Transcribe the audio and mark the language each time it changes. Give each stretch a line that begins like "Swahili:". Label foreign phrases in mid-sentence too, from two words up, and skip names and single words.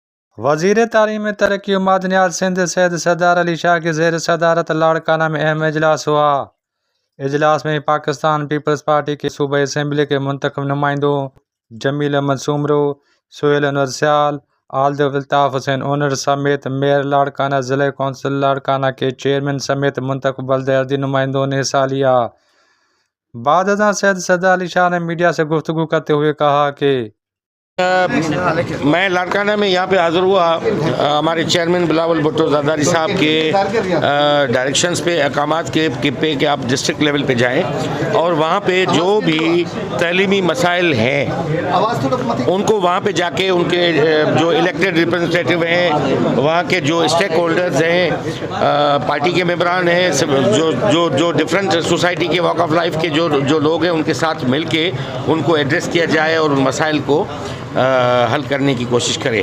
Urdu: وزیر تعلیم ترقی معدنیات سندھ سید سردار علی شاہ کی زیر صدارت لاڑکانہ میں اہم اجلاس ہوا. اجلاس میں پاکستان پیپلز پارٹی کے صوبائی اسمبلی کے منتخب نمائندوں جمیل احمد سومرو، سہیل انور سیال، آلد الطاف حسین اونر سمیت میئر لاڑکانہ، ضلع کونسل لاڑکانہ کے چیئرمین سمیت منتخب بلدیاتی نمائندوں نے حصہ لیا. بعد ازاں سید سردار علی شاہ نے میڈیا سے گفتگو کرتے ہوئے کہا کہ میں لاڑکانہ میں یہاں پے حاضر ہوا ہمارے چیئرمین بلاول بھٹو زرداری صاحب کے ڈائریکشنز پے احکامات کے کہ آپ
English: district level
Urdu: پے جائیں اور وہاں پے جو بھی تعلیمی مسائل ہیں ان کو وہاں پے جا کے ان کے جو
English: elected representative
Urdu: ہیں، وہاں کے جو
English: stake holders
Urdu: ہیں، پارٹی کے ممبران ہیں، جو
English: different society
Urdu: کے
English: walk of life
Urdu: کے جو لوگ ہیں ان کے ساتھ مل کے ان کو ایڈریس کیا جائے اور ان مسائل کو حل کرنے کی کوشش کریں.